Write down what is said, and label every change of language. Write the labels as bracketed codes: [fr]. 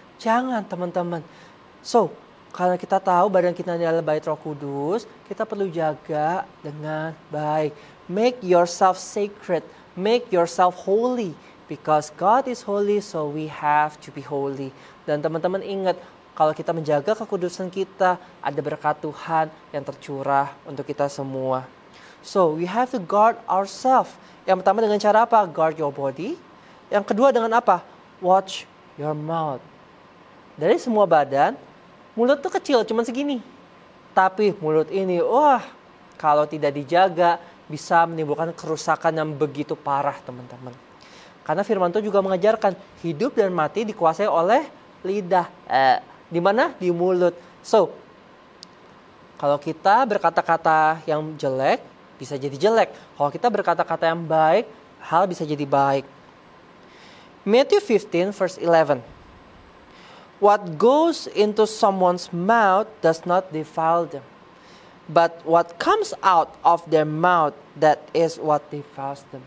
[id] Jangan teman-teman. So, karena kita tahu badan kita adalah bait Roh Kudus, kita perlu jaga dengan baik. [en] Make yourself sacred. Make yourself holy. Because God is holy, so we have to be holy. [id] Dan teman-teman ingat, kalau kita menjaga kekudusan kita, ada berkat Tuhan yang tercurah untuk kita semua. [en] So, we have to guard ourselves. [id] Yang pertama dengan cara apa? [en] Guard your body. [id] Yang kedua dengan apa? [en] Watch your mouth. [id] Dari semua badan, mulut tuh kecil, cuma segini. Tapi mulut ini, kalau tidak dijaga, bisa menimbulkan kerusakan yang begitu parah, teman-teman. Karena firman Tuhan juga mengajarkan, hidup dan mati dikuasai oleh lidah. Di mana? Di mulut. So, kalau kita berkata-kata yang jelek, bisa jadi jelek. Kalau kita berkata-kata yang baik, hal bisa jadi baik. [en] Matthew 15 verse 11. What goes into someone's mouth does not defile them. But what comes out of their mouth, that is what defiles them.